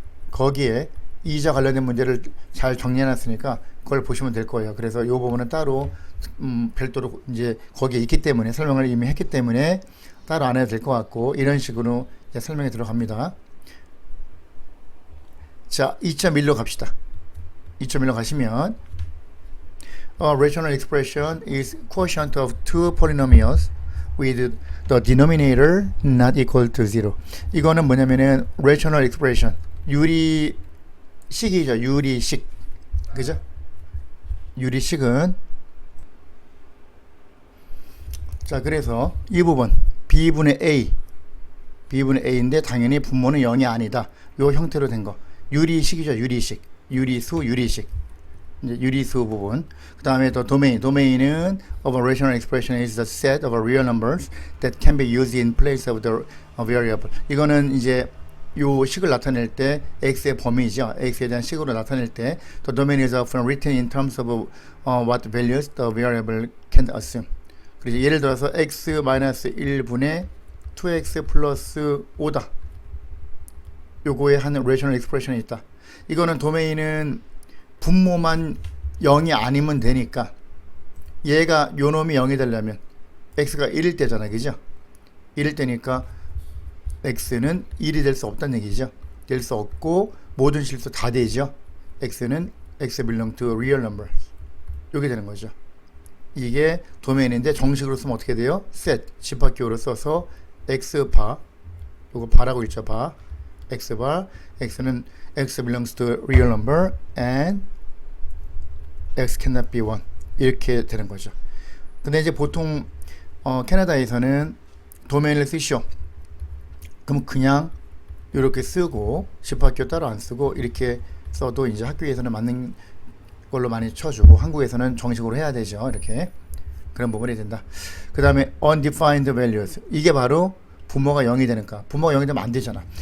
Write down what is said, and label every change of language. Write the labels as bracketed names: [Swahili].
[Korean] 거기에 이자 관련된 문제를 잘 정리해놨으니까 그걸 보시면 될 거예요. 그래서 이 부분은 따로 별도로 이제 거기에 있기 때문에 설명을 이미 했기 때문에 따로 안 해도 될 것 같고, 이런 식으로 이제 설명이 들어갑니다. 자, 2.1로 갑시다. 2.1로 가시면 [English] A rational expression is quotient of two polynomials with the denominator not equal to zero. [Korean] 이거는 뭐냐면은 rational expression, 유리식이죠. 유리식, 그죠? 유리식은, 자, 그래서 이 부분 b분의 a인데 당연히 분모는 0이 아니다. 요 형태로 된 거 유리식이죠. 유리식, 유리수, 유리식, 이제 유리수 부분. 그 다음에 또 도메인은 [English] of a rational expression is the set of real numbers that can be used in place of the variable. [Korean] 이거는 이제 요 식을 나타낼 때 x의 범위죠. x에 대한 식으로 나타낼 때 [English] the domain is often written in terms of what values the variable can assume. [Korean] 그래서 예를 들어서 x-1분의 2x 플러스 5다. 요거에 한 rational expression이 있다. 이거는 도메인은 분모만 0이 아니면 되니까, 얘가 요 놈이 0이 되려면 x가 1일 때잖아, 그죠? 1일 때니까 x는 1이 될 수 없다는 얘기죠. 될 수 없고 모든 실수 다 되죠. x는 [English] x belong to real numbers. [Korean] 요게 되는 거죠. 이게 도메인인데 정식으로 쓰면 어떻게 돼요? set, 집합기호로 써서 x바, 요거 바라고 있죠. 바, x바, x는 [English] x belongs to real number and x cannot be 1, [Korean] 이렇게 되는 거죠. 근데 이제 보통 캐나다에서는 도메인을 쓰시오. 그럼 그냥 이렇게 쓰고 집합기호 따로 안 쓰고 이렇게 써도 이제 학교에서는 맞는 걸로 많이 쳐주고, 한국에서는 정식으로 해야 되죠. 이렇게 그런 부분이 된다. 그 다음에 undefined values, 이게 바로 분모가 0이 되니까, 분모가 0이 되면 안 되잖아.